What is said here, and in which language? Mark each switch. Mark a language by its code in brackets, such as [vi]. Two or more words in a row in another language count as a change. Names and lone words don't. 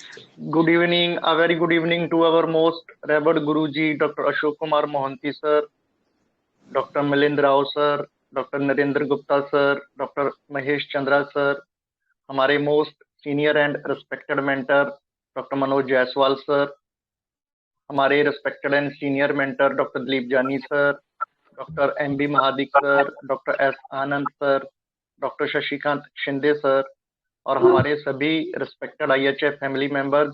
[en] Good evening, a very good evening to our most revered Guruji, Dr. Ashok Kumar Mohanty sir, Dr. Milind Rao sir, Dr. Narendra Gupta sir, Dr. [hi] Mahesh Chandra sir, हमारे [en] most senior and respected mentor doctor [hi] मनोज जायसवाल सर, हमारे [en] respected and senior mentor doctor [hi] दिलीप जानी सर, डॉक्टर एम बी महादिक सर, डॉक्टर एस आनंद सर, डॉक्टर शशिकांत शिंदे सर और हमारे सभी [en] respected IHF family members.